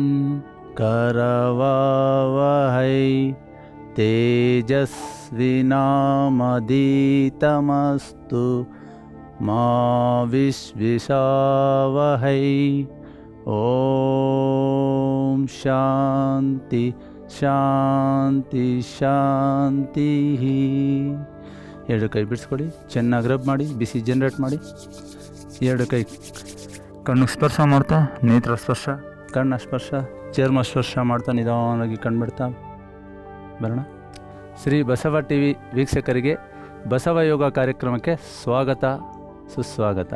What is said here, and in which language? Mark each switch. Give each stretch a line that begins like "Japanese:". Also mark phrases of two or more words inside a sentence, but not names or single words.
Sanskrit: करवावहै तेजस्विनामधीतमस्तु मा विद्विषावहै। ಓಂ ಶಾಂತಿ ಶಾಂತಿ ಶಾಂತಿ.
Kannada: ಎರಡು ಕೈ ಬಿಡಿಸ್ಕೊಡಿ, ಚೆನ್ನಾಗಿ ರಬ್ ಮಾಡಿ, ಬಿಸಿ ಜನರೇಟ್ ಮಾಡಿ. ಎರಡು ಕೈ ಕಣ್ಣು ಸ್ಪರ್ಶ ಮಾಡ್ತಾ, ನೇತ್ರ ಸ್ಪರ್ಶ, ಕಣ್ಣ ಸ್ಪರ್ಶ, ಚರ್ಮ ಸ್ಪರ್ಶ ಮಾಡ್ತಾ ನಿಧಾನವಾಗಿ ಕಣ್ಬಿಡ್ತಾ ಬರೋಣ. ಶ್ರೀ ಬಸವ ಟಿ ವಿ ವೀಕ್ಷಕರಿಗೆ ಬಸವ ಯೋಗ ಕಾರ್ಯಕ್ರಮಕ್ಕೆ ಸ್ವಾಗತ ಸುಸ್ವಾಗತ.